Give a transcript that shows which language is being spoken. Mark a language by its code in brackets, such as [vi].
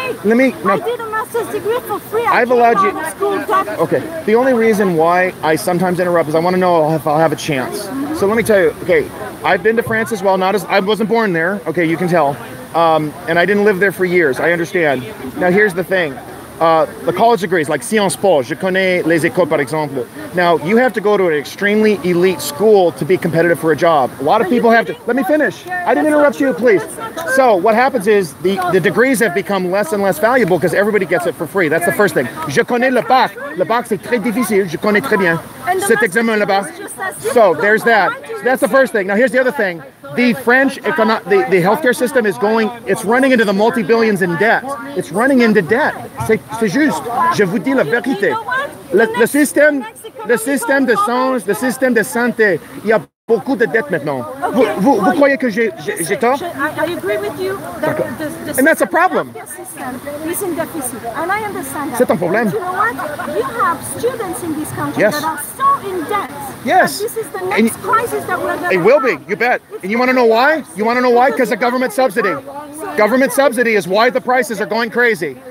[en] I did a master's degree for free. I've allowed you. School debt. Okay. The only reason why I sometimes interrupt is I want to know if I'll have a chance. So let me tell you. Okay, I've been to France as well. I wasn't born there. Okay, you can tell. And I didn't live there for years. I understand. Now here's the thing. The college degrees, like [fr] Sciences Po, je connais les écoles par exemple. [en] Now, you have to go to an extremely elite school to be competitive for a job. A lot of people have to. Let me finish. I didn't interrupt you, please. So what happens is the degrees have become less and less valuable because everybody gets it for free. That's the first thing. [fr] Je connais le bac. Le bac, c'est très difficile. Je connais très bien cet examen, le bac. [en] So there's that. So that's the first thing. Now, here's the other thing. The French, the healthcare system is it's running into the multi-billions in debt. It's running into debt. [fr] C'est juste. Je vous dis la vérité. Le système de sens, le système de santé, il y a beaucoup de dettes maintenant. Vous croyez que j'ai tort? [en] I agree with you. And that's a problem. Is in deficit, and I understand that. [fr] C'est un problème. [en] But you know what? You have students in this country that are so in debt. Yes. This is the next crisis that we're going to have. It will be, you bet. And you want to know why? You want to know why? Because of government subsidy. Government subsidy is why the prices are going crazy.